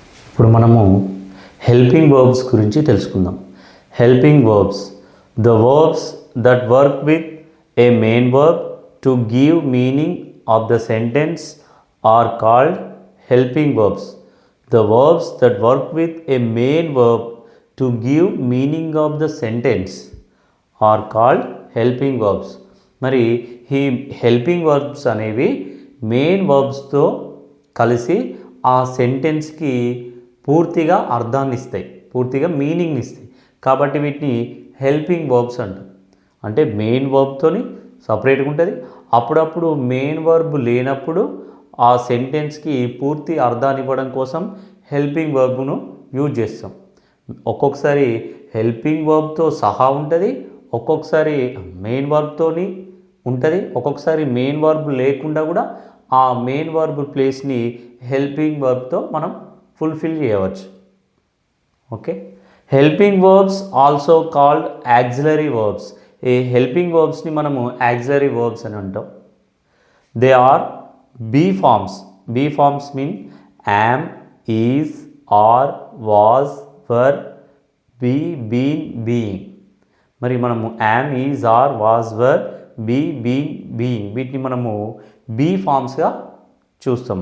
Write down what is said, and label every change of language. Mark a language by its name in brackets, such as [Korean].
[Telugu] ఇప్పుడు మనము helping verbs గురించి తెలుసుకుందాం. [English] Helping verbs, the verbs that work with a main verb to give meaning of the sentence are called helping verbs. The verbs that work with a main verb to give meaning of the sentence are called helping verbs. [Telugu] మరి ఈ helping verbs అనేవి main వర్బ్స్తో కలిసి ఆ సెంటెన్స్కి పూర్తిగా అర్థాన్ని ఇస్తాయి, పూర్తిగా మీనింగ్ని ఇస్తాయి. కాబట్టి వీటిని హెల్పింగ్ వర్బ్స్ అంటారు. అంటే మెయిన్ వర్బ్తోని సపరేట్గా ఉంటుంది. అప్పుడప్పుడు మెయిన్ వర్బ్ లేనప్పుడు ఆ సెంటెన్స్కి పూర్తి అర్థాన్ని ఇవ్వడం కోసం హెల్పింగ్ వర్బ్ను యూజ్ చేస్తాం. ఒక్కొక్కసారి హెల్పింగ్ వర్బ్తో సహా ఉంటుంది, ఒక్కొక్కసారి మెయిన్ వర్బ్తోని ఉంటుంది, ఒక్కొక్కసారి మెయిన్ వర్బ్ లేకుండా కూడా ఆ మెయిన్ వర్బ్ ప్లేస్ని హెల్పింగ్ వర్బ్తో మనం ఫుల్ఫిల్ చేయవచ్చు. [English] Okay, helping verbs also called auxiliary verbs. [Telugu] ఈ హెల్పింగ్ వర్బ్స్ని మనము యాక్సిలరీ వర్బ్స్ అని అంటాం. [English] They are be forms. Be forms mean am, is, are, was, were, be, been, being. [Telugu] మరి మనము am, is, are, was, were, be, been, being వీటిని మనము be ఫామ్స్గా చూస్తాం.